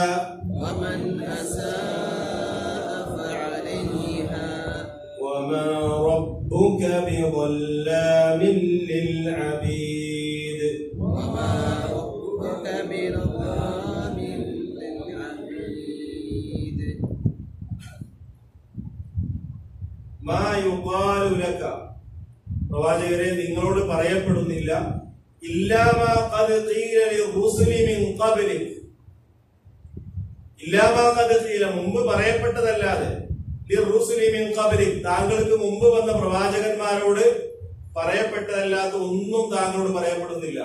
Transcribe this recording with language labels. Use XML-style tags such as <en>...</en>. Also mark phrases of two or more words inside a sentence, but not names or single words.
<ar>ومن أساء فعليها وما ربك بظلام للعبيد وما ربك بظلام للعبيد ما يقال لك</ar> <ml>പ്രവാചകരെ നിങ്ങളോട് പറയപ്പെടുന്നില്ല</ml> <ar>إلا ما قد قيل للرسل من قبلك إلا ما قد قيل</ar> <ml>മുമ്പ് പറയപ്പെട്ടതല്ലാതെ</ml> <ar>للرسل من قبلك</ar> <ml>താങ്കൾക്ക് മുമ്പ് വന്ന പ്രവാചകന്മാരോട് പറയപ്പെട്ടതല്ലാത്ത ഒന്നും താങ്കളോട് പറയപ്പെടുന്നില്ല.</ml>